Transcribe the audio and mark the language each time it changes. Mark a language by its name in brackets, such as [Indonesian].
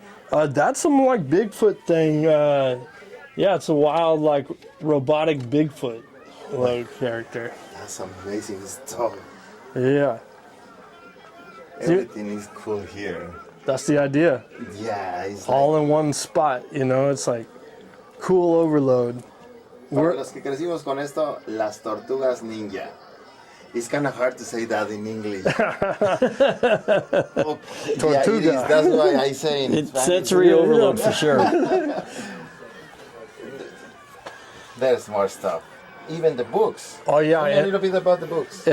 [English] That's some like Bigfoot thing. Yeah, it's a wild like robotic Bigfoot like character. That's amazing stuff. Yeah. Everything is cool here. That's the idea. Yeah, it's All in one spot, you know, it's like cool overload. [Spanish] Para los que crecimos con esto, las tortugas ninja. [English] It's kind of hard to say that in English. Oh, yeah, it is. That's why I say in It's Spanish. sensory overload for sure. There's more stuff. Even the books. Oh yeah, Tell me a little bit about the books.